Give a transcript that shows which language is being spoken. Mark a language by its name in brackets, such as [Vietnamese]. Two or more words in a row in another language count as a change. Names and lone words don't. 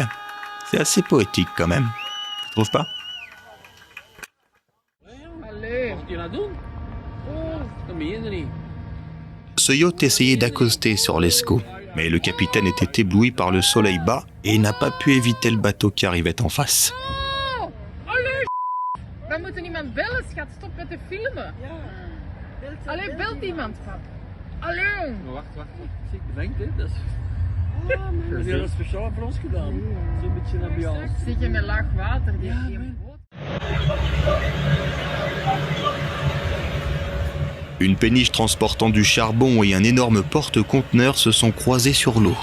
[French] C'est assez poétique quand même, tu trouves pas ? Ce yacht essayait d'accoster sur l'Escaut, mais le capitaine était ébloui par le soleil bas et n'a pas pu éviter le bateau qui arrivait en face. [Dutch] We moeten iemand bellen, schat. Stop met te filmen. Allee, belt iemand, pap. Allee. Wacht. Ik denk dit. Dat is heel speciaal voor ons gedaan. Zo'n beetje een ambiance. Zit je met laag water? Die heeft geen boot. [French] Une péniche transportant du charbon et un énorme porte-conteneurs se sont croisés sur l'eau.